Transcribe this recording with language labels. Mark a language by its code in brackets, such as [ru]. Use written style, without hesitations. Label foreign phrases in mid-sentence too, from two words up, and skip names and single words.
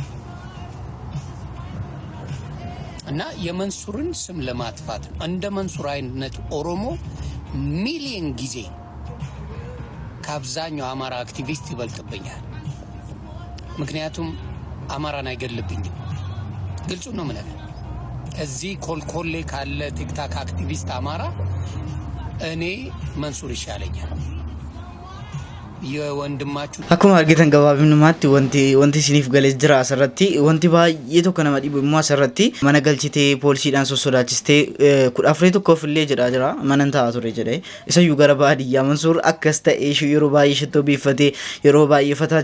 [am] እና የመንሱርን ስም ለማጥፋት ነው። እንደ መንሱር አይነት ኦሮሞ ሚሊዮን ጊዜ ከአብዛኛው አማራ አክቲቪስት ይበልጥብኛል። ምክንያቱም አማራን አይገልብኝም። ግልጹ ነው የምነግርህ። እዚህ ኮልኮሌ ካለ ቲክታክ አክቲቪስት አማራ እኔ መንሱር ይሻለኛል። የወንድማችሁ [om] akkuma argitan gabaabinumatti wanti isiniif galee jira asirratti wanti baay'ee tokko nama dhibu immoo asirratti mana galchitee poolisiidhaan sossodaachistee 14 tokkoof illee jira mana taa'aa ture jedhee isayyuu gara baadiyyaa Mansuur akkas ta'ee yeroo baay'ee shittoo biiffatee yeroo baay'ee fataa